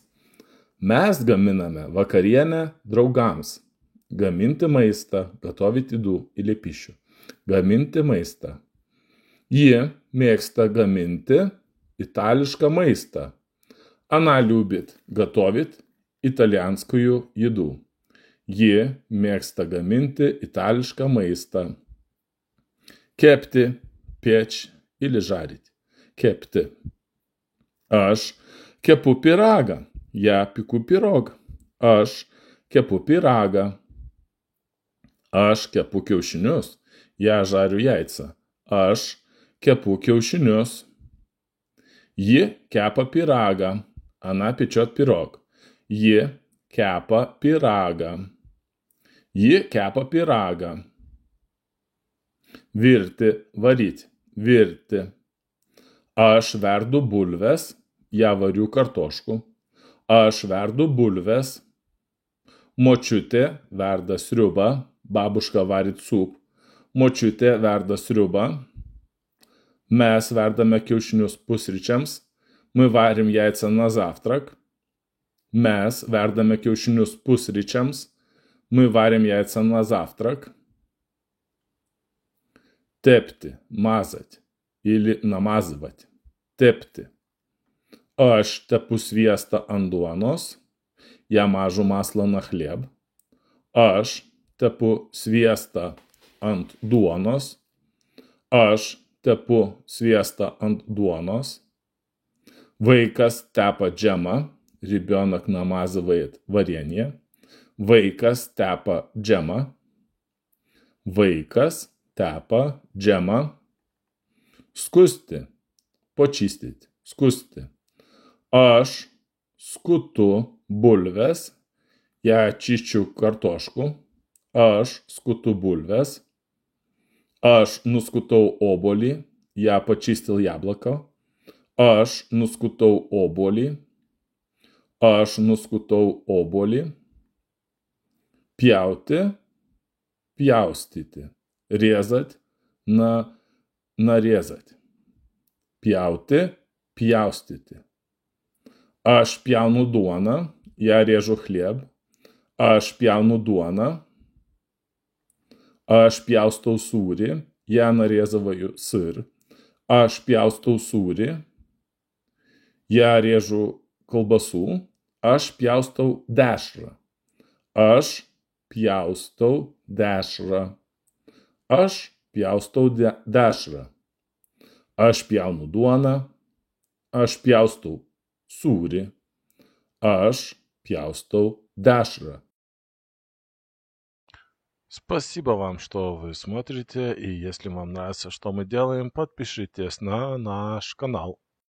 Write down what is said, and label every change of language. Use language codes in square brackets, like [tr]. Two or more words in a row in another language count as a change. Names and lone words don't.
[lt] Mes gaminame vakarienę draugams. Gaminti maistą. [ru] Готовить еду или пищу. [lt] Gaminti maistą. Ji mėgsta gaminti itališką maistą. [ru] Она любит готовить итальянскую еду. [lt] Ji mėgsta gaminti itališką maistą. Kepti, [ru] печь или жарить. [lt] Kepti. Aš kepu pyragą. [ru] Я пеку пирог. [lt] Aš kepu pyragą. Aš kepu kiaušinius. [ru] Я жарю яйца. [lt] Aš kepu kiaušinius. Ji kepa pyragą. [ru] Она печет пирог. [lt] Ji kepa pyragą. Ji kepa pyragą. Virti, varyti. Virti. Aš verdu bulves. [ru] Я варю картошку. [lt] Aš verdu bulves. Močiutė verda sriubą. [ru] Бабушка варит суп. [lt] Močiutė verda sriubą. Mes verdame kiaušinius pusryčiams. [ru] Мы варим яйца на завтрак. [lt] Mes verdame kiaušinius pusryčiams. [ru] Мы варим яйца на завтрак. Tepti, мазать или намазывать. [lt] Tepti. Aš tepu sviestą ant duonos. [ru] Я мажу масло на хлеб. [lt] Aš tepu sviestą ant duonos. Aš tepu sviestą ant duonos. Vaikas tepa džemą. [ru] Ребенок намазывает варенье. [lt] Vaikas tepa džemą. Vaikas tepa džemą. Skusti. Почистить. Skusti. Aš skutu bulves. [ru] Я чищу картошку. [lt] Aš skutu bulves. Aš nuskutau obuolį. [ru] Я почистил яблоко. [lt] Aš nuskutau obuolį. Aš nuskutau obuolį. Pjauti. Pjaustyti. [ru] Резать. Нарезать. [lt] Pjauti. Pjaustyti. Aš pjaunu duoną. [ru] Я режу хлеб. [lt] Aš pjaunu duoną. Aš pjaustau sūrį. [ru] Я нарезываю сыр. [lt] Aš pjaustau sūrį. [ru] Я режу колбасу. [lt] Aš pjaustau dešrą. Aš pjaustau dešrą. Aš pjaustau dešrą. Aš pjaunu duoną. Aš pjaustau sūrį. Aš pjaustau dešrą. [ru] Спасибо вам, что вы смотрите, и если вам нравится, что мы делаем, подпишитесь на наш канал.